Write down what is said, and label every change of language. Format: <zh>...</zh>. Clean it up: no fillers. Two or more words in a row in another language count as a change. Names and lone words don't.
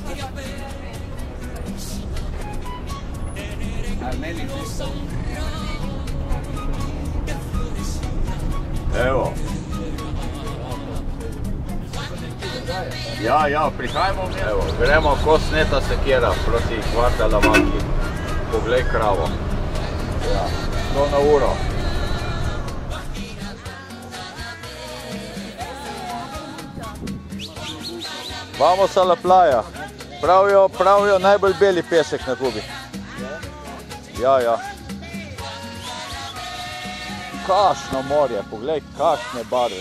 <sl>Evo. Ja, prihajamo. Evo, gremo Kosneta sekera proti Guadalamanki. Poglej kravo. Ja, 100 na uro.</sl> <es>Vamos a la playa.</es> <sl>Pravijo najbolj beli pesek na Kubi. Ja. Kakšno morje, poglej, kakšne barve.</sl>